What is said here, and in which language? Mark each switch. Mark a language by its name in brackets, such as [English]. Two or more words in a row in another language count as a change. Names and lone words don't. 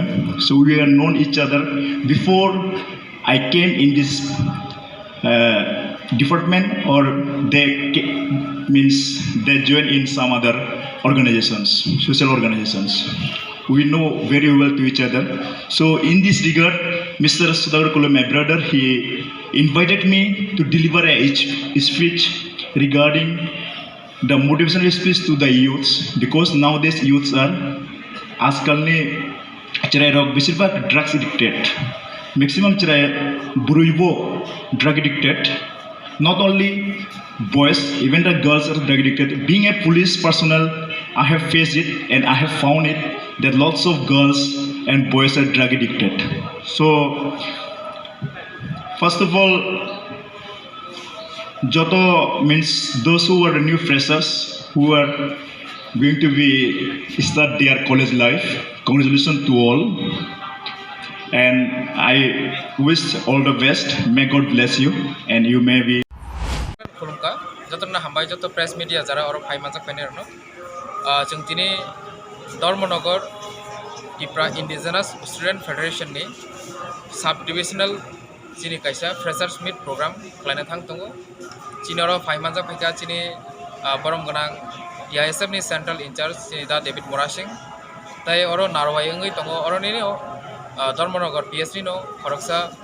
[English] So we have known each other before I came in this department, or they joined in some other organizations, social organizations. We know very well to each other. So in this regard, Mr. Sodagar Kule, my brother, he invited me to deliver a speech regarding the motivational speech to the youths, because nowadays youths are [Kok Borok] आजकलनि चराय रक बेसिरभाग ड्राग्स एडिक्टेड, मैक्सिमम चराय बुरुइबो ड्रग एडिक्टेड, [English] not only boys, even the girls are drug addicted. Being a police personnel, I have faced it and I have found it that lots of girls and boys are drug addicted. So first of all, Joto means those who are the new freshers who are going to start their college life. Congratulations to all, and I wish all the best. May God bless you, and you may be. [Kok Borok] যতনা হামবাই যত [English] press media [Kok Borok] যারা আরো ফাই মানজাक फाइनारनो जों दिनै धर्मनगर इप्रा इन्डिजिनास स्टुडेन्ट फेडारेशन नि सब डिविजनल चिनि कायसा [English] freshers meet program [Kok Borok] खालायनो थांदों चिनारो फाइ मानजाक फैका चिनि बरम गोनां ISF नि [English] central in-charge [Kok Borok] चिनि दा डेविड मोरासिं ताई अरो नारवाय ओंगै दङ अरनि धर्मनगर PS नि नो खरकसा